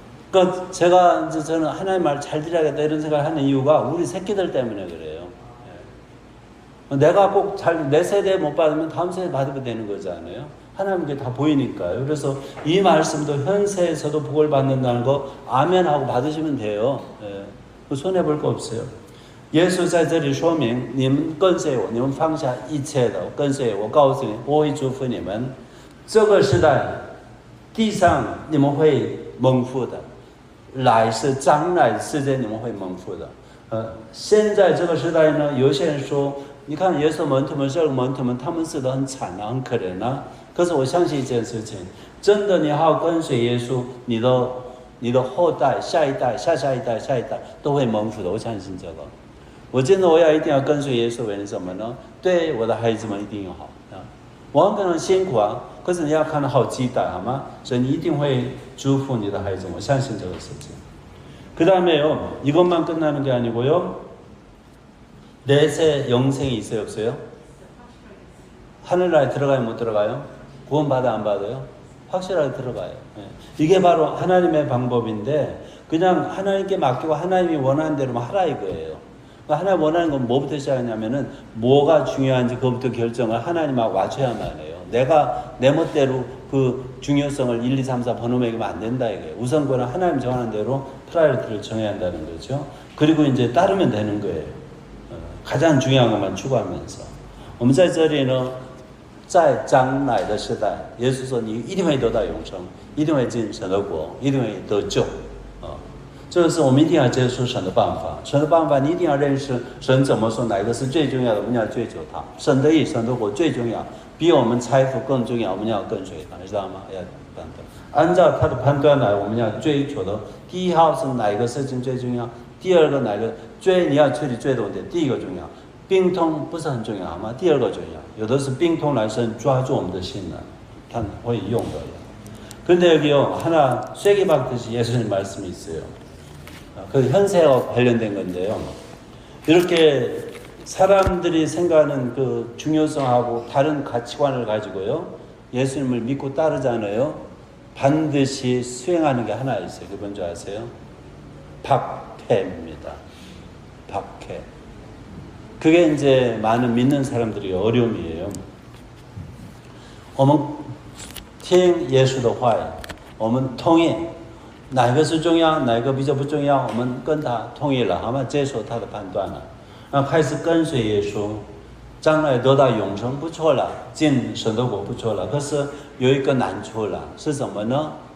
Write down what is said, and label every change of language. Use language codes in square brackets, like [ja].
[ko] 그러니까 저는 하나님 말 잘 들어야겠다 이런 생각을 하는 이유가 우리 새끼들 때문에 그래요. 내가 꼭 내 세대에 못 받으면 다음 세대에 받으면 되는 거잖아요. 하나님께 다 보이니까요. 그래서 이 말씀도 현세에서도 복을 받는다는 거 아멘하고 받으시면 돼요. 예. 손해볼 거 없어요. [zh] 예수 在这里说明你们跟随我，你们放下一切的跟随我，告诉你，我会祝福你们。这个时代，地上你们会蒙福的，来世将来世界你们会蒙福的。现在这个时代呢，有些人说，你看耶稣门徒们、这个门徒们，他们死得很惨啊，很可怜啊。可是我相信一件事情，真的你好好跟随耶稣，你的后代、下一代、下一代都会蒙福的。我相信这个。我真的一定要跟随耶稣，为什么呢？对我的孩子们一定好啊。我可能辛苦啊，可是你要看到好期待，好吗？所以你一定会祝福你的孩子，我相信这个事情。 [ko] 그 다음에요, 이것만 끝나는 게 아니고요, 내세 영생이 있어요, 없어요? 하늘나라에 들어가요, 못 들어가요? 구원받아, 안 받아요? 확실하게 들어가요. 이게 바로 하나님의 방법인데, 그냥 하나님께 맡기고 하나님이 원하는 대로만 하라 이거예요. 하나님 원하는 건 뭐부터 시작하냐면은, 뭐가 중요한지 그것부터 결정을 하나님하고 맞춰야만 해요. 내가 내 멋대로 그 중요성을 1, 2, 3, 4 번호 매기면 안 된다 이거예요. 우선권은 하나님 정하는 대로 프라이어티를 정해야 한다는 거죠. 그리고 이제 따르면 되는 거예요. 가장 중요한 것만 추구하면서. [zh] 我们在这里呢，在将来的时代，耶稣说你一定会得到永生，一定会进神的国，一定会得救啊！这个是我们一定要接受神的办法。神的办法，你一定要认识神怎么说，哪一个是最重要的，我们要追求它。神的义、神的国最重要，比我们财富更重要，我们要跟随它，你知道吗？要判断，按照他的判断来，我们要追求的。第一号是哪一个事情最重要？第二个哪个你要处理最多的？第一个重要。病痛不是很重要吗？第二个重要。有的是病痛来神抓住我们的心了，他会用的。 [ko] 그런데 여기요 하나 쐐기 박듯이 예수님 말씀이 있어요. 그 현세와 관련된 건데요. 이렇게 사람들이 생각하는 그 중요성하고 다른 가치관을 가지고요, 예수님을 믿고 따르잖아요. 반드시 수행하는 게 하나 있어요. 그게 뭔지 아세요? 박해입니다. 박해. 그게 이제 많은 믿는 사람들이 어려움이에요. [zh] 我们听耶稣的话，我们同意哪一个是重要，哪一个比较不重要，我们跟他同意了，好吗？接受他的判断了，然后开始跟随耶稣，将来得到永生不错了，进神的国不错了。可是有一个难处了，是什么呢？